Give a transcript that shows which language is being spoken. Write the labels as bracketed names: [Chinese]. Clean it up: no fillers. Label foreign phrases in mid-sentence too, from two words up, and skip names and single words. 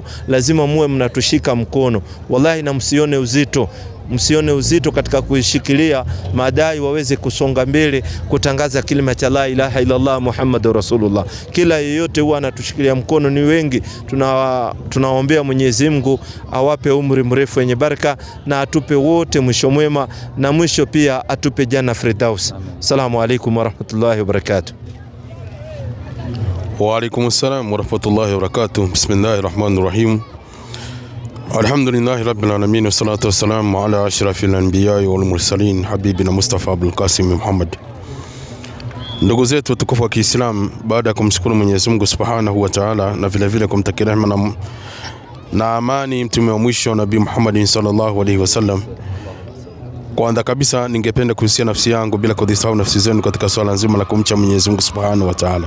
[Swahili] Lazima muwe mnatushika mkono. Wallahi na msione uzito katika kuishikilia madai waweze kusonga mbele kutangaza kilima cha [Arabic] لا إله إلا الله محمد رسول الله. [Swahili] Kila yeyote huwa anatushikilia mkono, ni wengi. Tunaombea Mwenyezi Mungu awape umri mrefu wenye baraka na atupe wote mwisho mwema, na mwisho pia atupe [Arabic] جنة الفردوس. السلام عليكم ورحمة الله وبركاته. وعليكم السلام ورحمة الله وبركاته. بسم الله الرحمن الرحيم. الحمد لله رب العالمين والصلاة والسلام على أشرف الأنبياء والمرسلين حبيبنا مصطفى عبد القاسم محمد. [Swahili] Ndugu zetu watukufu wa Kiislamu, baada ya kumshukuru Mwenyezi Mungu [Arabic] سبحانه وتعالى [Swahili] na vile vile kumtakia rehema na amani mtume wa mwisho Nabii Muhammad [Arabic] صلى الله عليه وسلم, [Swahili] kwanza kabisa ningependa kuhusia nafsi yangu bila kudhisahau nafsi zenu katika swala nzima la kumcha Mwenyezi Mungu [Arabic] سبحانه وتعالى.